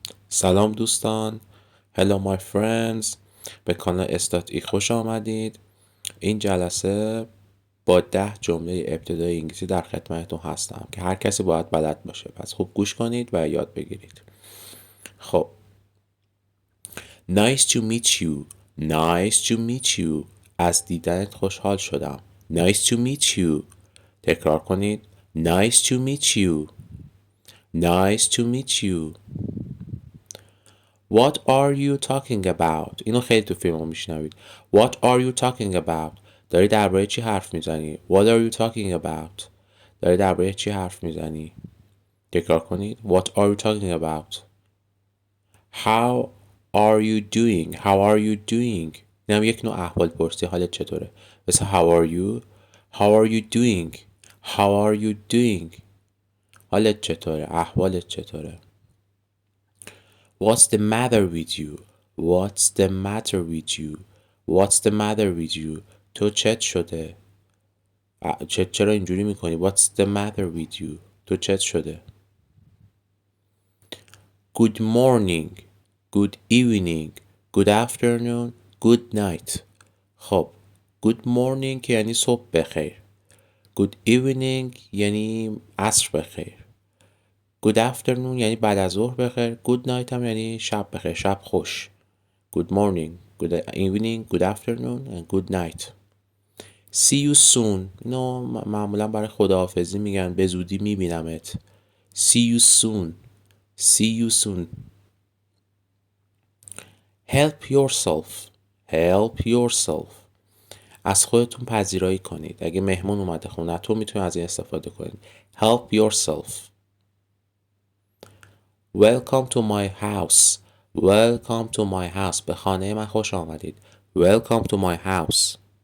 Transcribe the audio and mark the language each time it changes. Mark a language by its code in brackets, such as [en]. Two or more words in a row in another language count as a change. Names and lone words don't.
[fa] سلام دوستان. [en] Hello my friends. [fa] به کانال استات خوش آمدید. این جلسه با 10 جمله ابتدایی انگلیسی در خدمتتون هستم که هر کسی باید بلد باشه، پس خوب گوش کنید و یاد بگیرید. خب [en] Nice to meet you. Nice to meet you. [fa] از دیدنت خوشحال شدم. [en] Nice to meet you. [fa] تکرار کنید. [en] Nice to meet you. Nice to meet you. What are you talking about? [fa] اینو خیلی تو فیلم ها میشنوید. [en] What are you talking about? [fa] داری درباره چی حرف میزنی؟ [en] What are you talking about? [fa] داری درباره چی حرف میزنی؟ تکرار کنید. [en] What are you talking about? How are you doing? How are you doing? [fa] اینم یک نوع احوال پرسی. حالت چطوره؟ [en] مثل how are you? How are you doing? How are you doing? [fa] حالت چطوره؟ احوالت چطوره؟ [en] What's the matter with you? What's the matter with you? What's the matter with you? [fa] تو چت شده؟ چرا اینجوری میکنی؟ [en] What's the matter with you? [fa] تو چت شده؟ [en] Good morning. Good evening. Good afternoon. Good night. [fa] خب [en] Good morning [fa] یعنی صبح بخیر. [en] Good evening [fa] یعنی عصر بخیر. [en] Good afternoon [fa] یعنی بعد از ظهر بخیر. [en] Good night [fa] هم یعنی شب بخیر، شب خوش. [en] Good morning, good evening, good afternoon and good night. See you soon. [fa] اینو معمولا برای خداحافظی میگن. به زودی میبینمت. [en] See you soon. See you soon. Help yourself. Help yourself. [fa] از خودتون پذیرایی کنید. اگه مهمون اومده خونه تو میتونید از این استفاده کنید. [en] Help yourself. Welcome to my house. Welcome to my house. [fa] به خانه من خوش آمدید. [en] Welcome to my house.